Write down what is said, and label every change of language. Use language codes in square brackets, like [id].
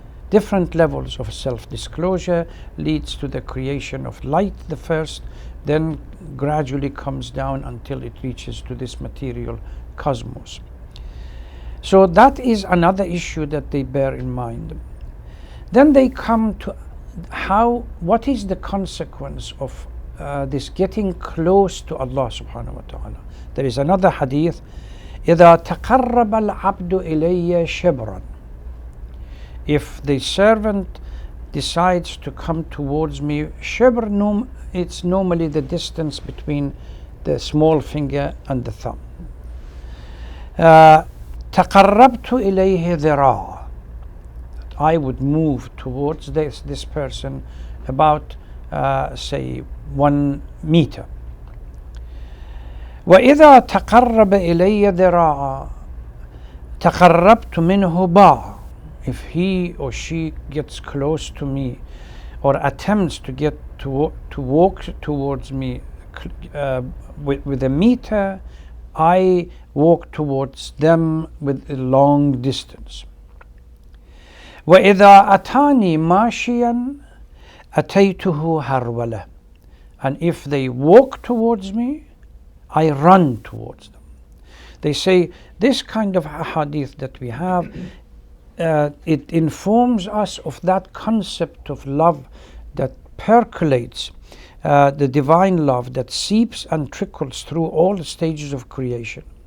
[en] Different levels of self-disclosure leads to the creation of light, the first, then gradually comes down until it reaches to this material cosmos. So that is another issue that they bear in mind. Then they come to what is the consequence of this getting close to Allah subhanahu wa ta'ala. There is another hadith, [ar] إِذَا تَقَرَّبَ الْعَبْدُ إِلَيَّ شِبْرًا. [en] If the servant decides to come towards me, shibr, it's normally the distance between the small finger and the thumb. [ar] تَقَرَّبْتُ إِلَيْهِ ذِرَاعًا. [en] I would move towards this person about say 1 meter. [ar] وإذا تقرب إلي ذراعا تقربت منه باعا. [en] If he or she gets close to me or attempts to get to walk towards me with a meter, I walk towards them with a long distance. [ar] وإذا أتاني ماشيا أتيته هرولة. [en] And if they walk towards me, I run towards them. They say this kind of hadith that we have, it informs us of that concept of love that percolates, the divine love that seeps and trickles through all the stages of creation.